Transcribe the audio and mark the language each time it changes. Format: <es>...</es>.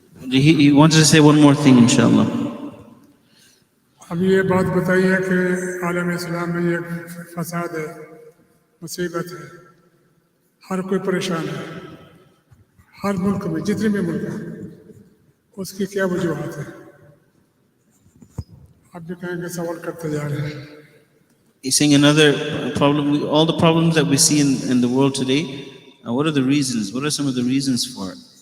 <en>He wanted to say one more thing, inshallah.</en> <hi>अब ये बात बताइए कि आलम इस्लाम में ये फसाद है, मुसीबत है, हर कोई परेशान है, हर मुल्क में जितने भी मुल्क हैं, उसकी क्या वजूहत है? आप भी कहेंगे सवाल करते जा रहे हैं.</hi> <en>He's saying another problem, all the problems that we see in the world today, what are the reasons? What are some of the reasons for it?</en>